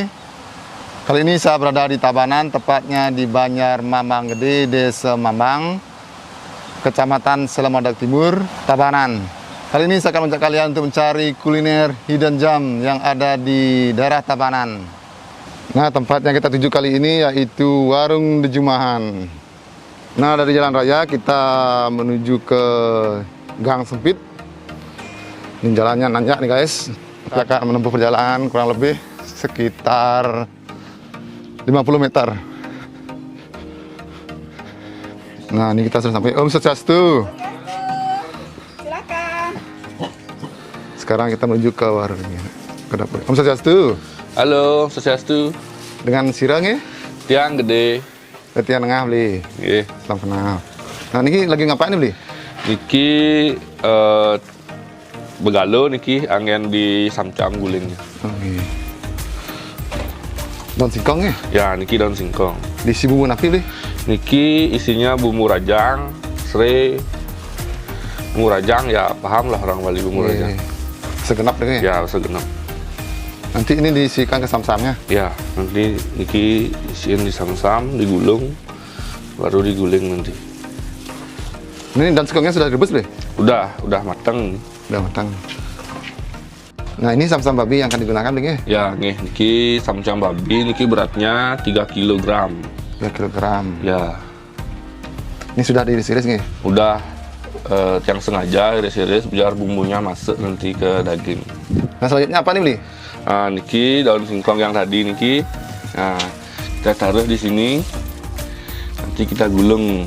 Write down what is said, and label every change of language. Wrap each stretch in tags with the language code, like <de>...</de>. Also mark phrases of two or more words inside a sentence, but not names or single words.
<id>Kali ini saya berada di Tabanan, tepatnya di Banjar Mambang Gede, Desa Mambang, Kecamatan Selamodak Timur, Tabanan. Kali ini saya akan mengajak kalian untuk mencari kuliner hidden gem yang ada di daerah Tabanan. Nah, tempat yang kita tuju kali ini yaitu Warung Dejumahan. Nah, dari jalan raya kita menuju ke gang sempit. Ini jalannya nanjak nih guys. Kita akan menempuh perjalanan kurang lebih sekitar 50 meter. Nah, ini kita sudah sampai.</id> <ban>Om Swastiastu.</ban> <id>Silakan. Sekarang kita menuju ke warungnya, ke dapur.</id> <ban>Om Swastiastu. Halo, Swastiastu.</ban> <id>Dengan sirang ya?</id> <ban>Tiang gede. Tiang tengah beli. Nggih.</ban> <id>Salam kenal. Nah, ini lagi ngapain nih beli?</id> <ban>Niki begalo niki angin di samcam gulingnya.</ban> <id>Oke. Daun singkong ya? Ya, niki daun singkong. Diisi bumbu napi beli? Niki isinya bumbu rajang, serai. Bumbu rajang ya paham lah orang Bali bumbu rajang. Segenap deh ya? Ya, segenap. Nanti ini diisikan ke samsamnya? Ya, nanti niki isiin di samsam, digulung, baru diguling nanti. Ini daun singkongnya sudah direbus beli? Udah matang. Udah matang. Nah, ini samsam babi yang akan digunakan beli ya? Ya, niki samcam babi, niki beratnya 3 kg. 3 kilogram. Ya. Ini sudah diiris-iris nih? Udah yang sengaja iris-iris biar bumbunya masuk nanti ke daging. Nah, selanjutnya apa nih beli? Nah, niki daun singkong yang tadi niki. Nah, kita taruh di sini. Nanti kita gulung.</id>